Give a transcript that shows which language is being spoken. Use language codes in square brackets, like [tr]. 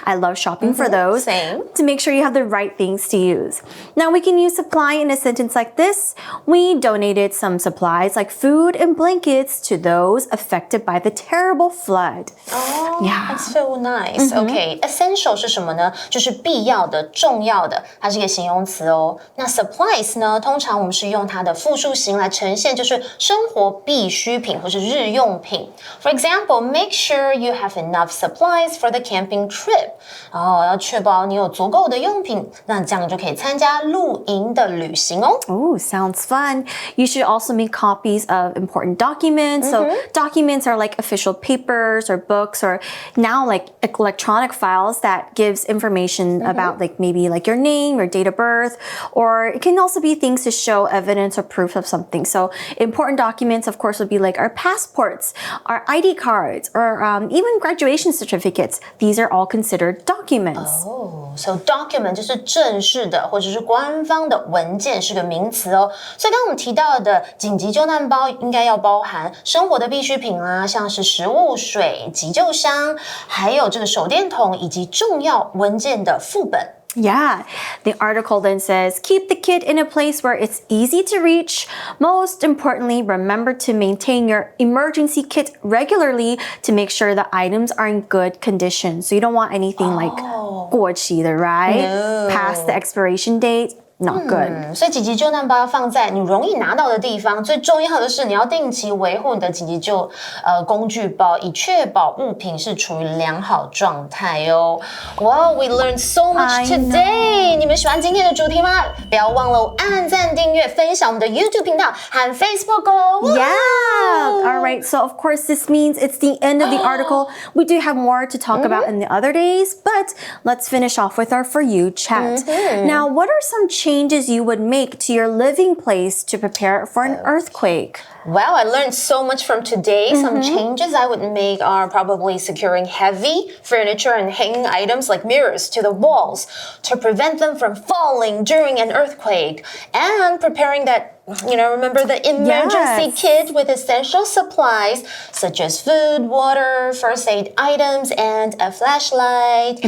[en] I love shopping for those. Same. To make sure you have the right things to use. Now we can use supply in a sentence like this. We donated some supplies like food and blankets to those affected by the terrible flood. Oh, yeah. That's so nice. [zh] Okay, essential 是什么呢？就是必要的、重要的，它是一个形容词哦。那 supplies 呢，通常我们是用它的复数形来呈现，就是生活必需品或是日用品。 [en] For example, make sure you have enough supplies for the camping trip. [zh] 要确保你有足够的用品，那这样就可以参加露营的旅行哦。 [en] Oh, sounds fun. You should also make copies of important documents. So documents are like official papers or books or now like electronic files that gives information about like maybe like your name, your date of birth, or it can also be things to show evidence or proof of something. So important documents, of course, would be like our passports, our ID cards, or even graduation certificates. These are all considered documents. [zh] So document 就是正式的或者是官方的文件，是个名词哦。所以刚刚我们提到的紧急救难包应该要包含生活的必需品啊，像是食物、水、急救箱，还有这个手电筒以及重要文件的副本。 [en] Yeah, the article then says, keep the kit in a place where it's easy to reach. Most importantly, remember to maintain your emergency kit regularly to make sure the items are in good condition. So you don't want anything like [zh] 过期的, [en] right? No. Past the expiration date. Not good. [zh] 所以紧急救难包要放在你容易拿到的地方。最重要的是，你要定期维护你的紧急工具包，以确保物品是处于良好状态哦。 [en] Wow, we learned so much today. [zh] 你们喜欢今天的主题吗？不要忘了按赞、订阅、分享我们的 YouTube 频道和 Facebook 哦。 [en] Yeah. All right. So of course, this means it's the end of the article. We do have more to talk about in the other days, but let's finish off with our For You chat. Now, what are some changes you would make to your living place to prepare for an earthquake? Wow, I learned so much from today. Some changes I would make are probably securing heavy furniture and hanging items like mirrors to the walls to prevent them from falling during an earthquake, and preparing that, remember the emergency kit with essential supplies such as food, water, first aid items, and a flashlight.